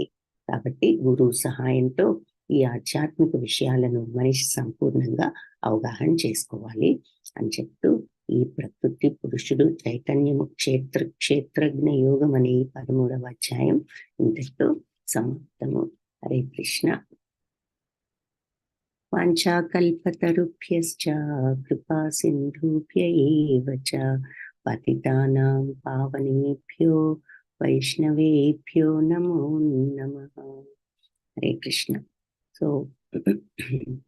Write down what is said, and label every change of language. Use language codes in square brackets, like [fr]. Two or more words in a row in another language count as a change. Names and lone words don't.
[te] కాబట్టి గురువు సహాయంతో ఈ ఆధ్యాత్మిక విషయాలను మనిషి సంపూర్ణంగా అవగాహన చేసుకోవాలి అని చెప్తూ ఈ ప్రకృతి పురుషుడు చైతన్యము క్షేత్రజ్ఞ యోగం అనే 13వ అధ్యాయం ఇంతటితో సమాప్తము. హరే కృష్ణ. [sa] वाञ्छाकल्पतरुभ्यश्च कृपा सिन्धुभ्य एव च पतितानां पावनेभ्यो वैष्णवेभ्यो नमो नमः. [te] హరే కృష్ణ. సో